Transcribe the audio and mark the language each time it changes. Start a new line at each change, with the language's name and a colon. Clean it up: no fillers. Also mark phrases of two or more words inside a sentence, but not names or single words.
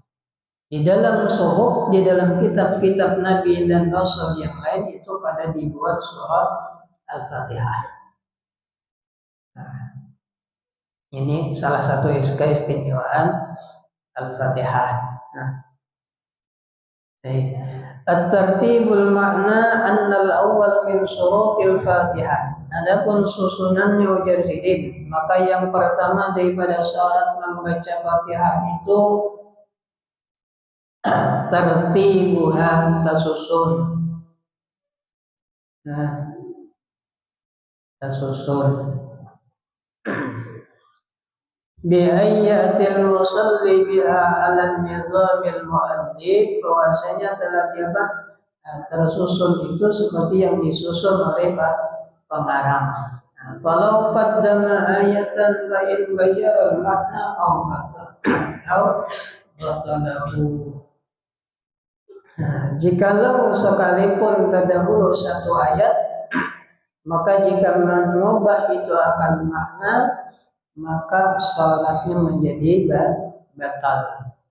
Indonesian: Di dalam suhuf, di dalam kitab-kitab nabi dan rasul yang lain itu pada dibuat surah Al-Fatihah. Nah, ini salah satu keistimewaan Al-Fatihah. Nah,
Arabic: الترتيب المعنى أن الأول من شروط الفاتحة.
Indonesian: Adapun susunannya ujar Sidin, maka yang pertama daripada syarat membaca Fatihah itu tartibuha, tasusun. Nah, tasusun.
Arabic: بأية المصلي بها على نظام المؤلف,
Indonesian: bahwasanya telah tersusun itu seperti yang disusun oleh pengarang.
Arabic: Kalau قدم آية فإن غير المعنى أو أبطله.
Indonesian: Jikalau sekalipun terdahulu satu ayat, maka jika mengubah itu akan makna, maka salatnya menjadi batal.